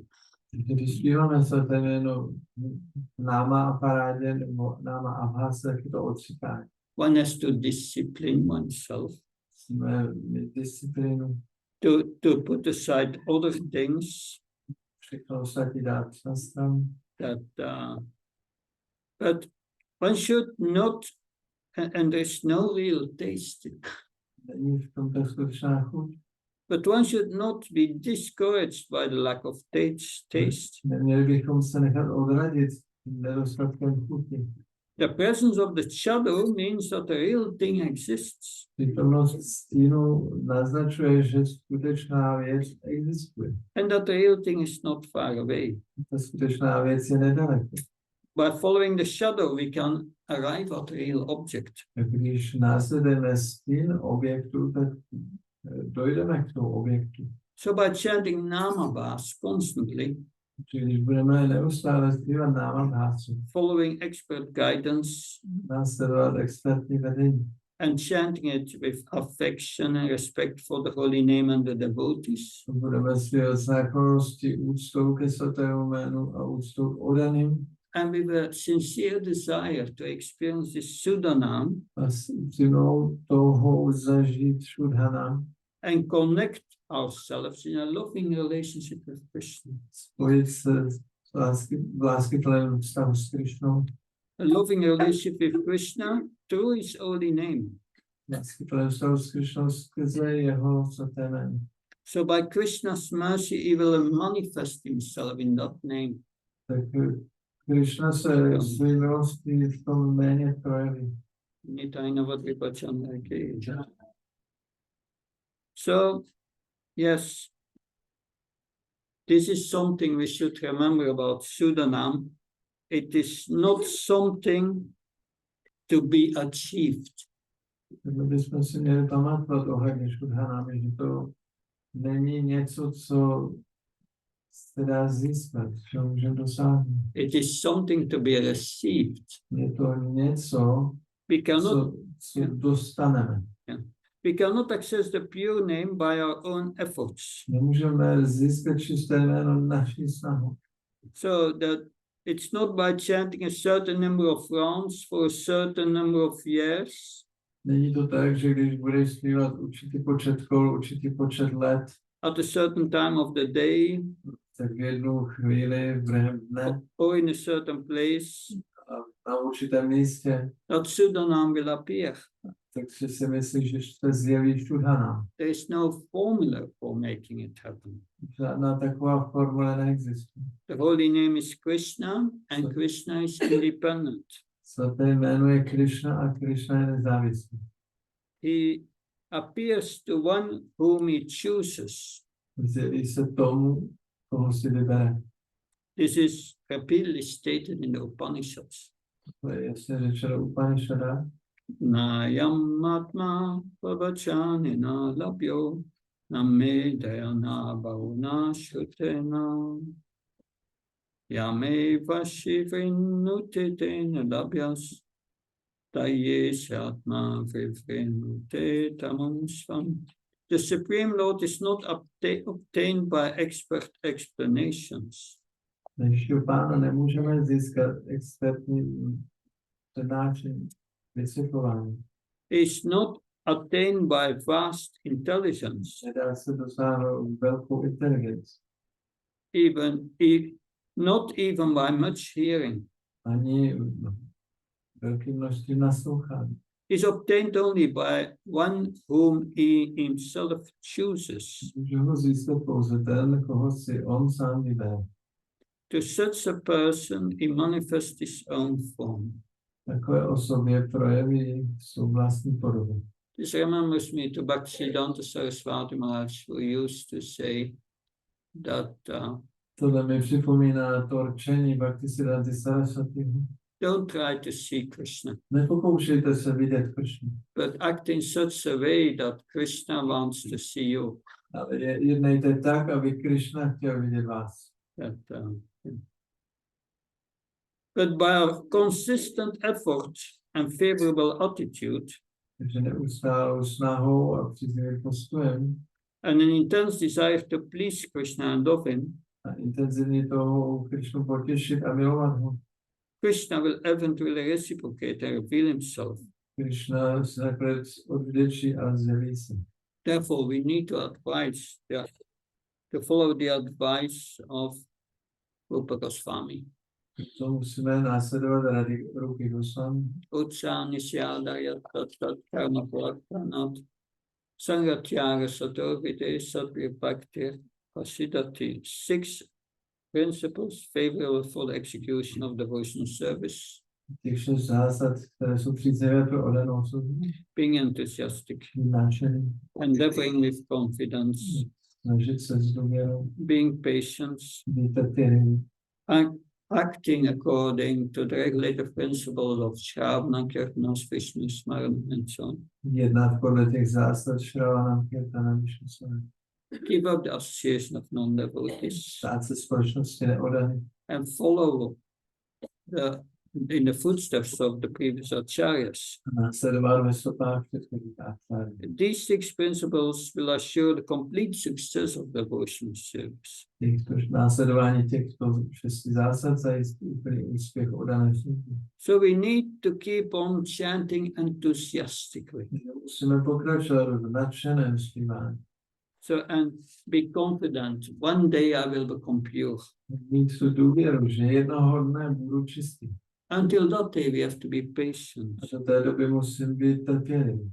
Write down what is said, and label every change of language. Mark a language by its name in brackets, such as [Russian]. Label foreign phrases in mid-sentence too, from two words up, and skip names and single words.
[Czech] Když zpíváme svaté jméno [Sanskrit] náma a parádě [Czech] nebo [Sanskrit] náma a bhás, [Czech] tak je to odříkání. [English] One has to discipline oneself. [Czech] Musíme mít disciplínu. [English] To put aside other things [Czech] Všechno ostatní dát na stranu. [English] But one should not, and there's no real taste. [Czech] Není v tom ta skutečná chuť. [English] But one should not be discouraged by the lack of taste. [Czech] Neměli bychom se nechat odradit nedostatkem chuti. [English] The presence of the shadow means that the real thing exists. [Czech] Přítomnost stínu naznačuje, že skutečná věc existuje. [English] And that the real thing is not far away. [Czech] Ta skutečná věc je nedaleko. [English] By following the shadow, we can arrive at the real object. [Czech] Když následujeme stín objektu, tak dojdeme k tomu objektu. [English] So by chanting [Sanskrit] nama bas [English] constantly, [Czech] Když budeme neustále zpívat [Sanskrit] náma bhásu, [English] following expert guidance, [Czech] následovat expertní vedení, [English] and chanting it with affection and respect for the holy name and the devotees, [Czech] budeme zpívat s náklonností, úctou ke svatému jménu a úctou k odaným, [English] and with a sincere desire to experience this Sudanam [Czech] a s upřímnou touhou zažít Šudhanam, [English] and connect ourselves in a loving relationship with Krishna. [Czech] spojit se v láskyplném vztahu s Krišnou, [English] A loving relationship with Krishna through his holy name. [Czech] láskyplném vztahu s Krišnou skrze jeho svaté jméno. [English] So by Krishna's mercy, he will manifest himself in that name. [Czech] Tak Krišna se svým milostí v tom jméně projeví. [English] So, yes, this is something we should remember about Sudanam. It is not something to be achieved. [Czech] Takže bychom si měli pamatovat ohledně Šudhanami, že to není něco, co se dá získat, co můžeme dosáhnout. [English] It is something to be received. [Czech] Je to něco, co dostaneme. [English] We cannot access the pure name by our own efforts. [Czech] Nemůžeme získat čisté jméno naší snahou. [English] So that it's not by chanting a certain number of rounds for a certain number of years. [Czech] Není to tak, že když budeš zpívat určitý počet kol, určitý počet let, [English] at a certain time of the day, [Czech] tak v jednu chvíli, během dne, [English] or in a certain place, [Czech] na určitém místě, [English] that Sudanam will appear. [Czech] takže si myslíš, že se zjeví Šudhana. [English] There is no formula for making it happen. [Czech] Žádná taková formule neexistuje. [English] The holy name is Krishna, and Krishna is independent. [Czech] Svaté jméno je Krishna a Krishna je nezávislý. [English] He appears to one whom he chooses. [Czech] Zjeví se tomu, koho si vybere. [English] This is repeatedly stated in the Upanishads. [Czech] To je jasně řečeno v Upanishadách. [Sanskrit] Nayam atma pavachanina labhyo namme dayana bhavuna shrutena yameva shivinutitena labhyas tayesh atma vivrinute tamam svam. [English] The Supreme Lord is not obtained by expert explanations. [Czech] Než Pána nemůžeme získat expertní přednášení, vysvětlování. [English] Is not attained by vast intelligence. [Czech] Nedá se dosáhnout velkou inteligenci. [English] Not even by much hearing. [Czech] Ani velkým množstvím naslouchání. [English] Is obtained only by one whom he himself chooses. [Czech] Může ho získat pouze ten, koho si on sám vybere. [English] To such a person he manifests his own form. [Czech] Takové osobě projeví svou vlastní podobu. [English] This remembers me to Bhaktisiddhanta Saraswati Maharaj, who used to say that [Czech] Tohle mi připomíná to rčení Bhaktisiddhanty Saraswatiho. [English] don't try to see Krishna, [Czech] Nepokoušejte se vidět Krishnu, [English] but act in such a way that Krishna wants to see you. [Czech] ale jednejte tak, aby Krishna chtěl vidět vás. [English] But by a consistent effort and favorable attitude, [Czech] Takže neustálou snahou a příznivým postojem [English] and an intense desire to please Krishna and love him, [Czech] a intenzivně toho Krishnu potěšit a milovat ho. [English] Krishna will eventually reciprocate and reveal himself. [Czech] Krishna se nakonec odvděčí a zjeví se. [English] Therefore, we need to follow the advice of Rupa Goswami. [Czech] To musíme následovat rady Rupy Goswami. [Sanskrit] Utsani syādaya tat karma praktanat sangatyara satorvide satvipaktir pasidati. [English] 6 principles favorable for the execution of devotional service. [Czech] Těch 6 zásad, které jsou příznivé pro oddanou službu. [English] Being enthusiastic, [Czech] Nadšený, [English] endeavoring with confidence, [Czech] snažit se s důvěrou, [English] being patient, [Czech] být trpělivý, [English] acting according to the regulative principles of Shravana, Kirtana, Vishnu, Smarana, and so on. [Czech] jednat podle těch zásad Shravana, Kirtana, Vishnu, Smarana. [English] Give up the association of non-devotees [Czech] Stát se společnosti neoddaných [English] and follow the in the footsteps of the previous acharyas. [Czech] a následovat ve stopách předchozích áčáryů. [English] These 6 principles will assure the complete success of devotional service. [Czech] Následování těchto 6 zásad zajistí úplný úspěch oddané služby. [English] So we need to keep on chanting enthusiastically. [Czech] Musíme pokračovat v nadšeném zpívání. [English] So and be confident, one day I will become pure. [Czech] Mít tu důvěru, že jednoho dne budu čistý. [English] Until that day we have to be patient. [Czech] A do té doby musím být trpělivý.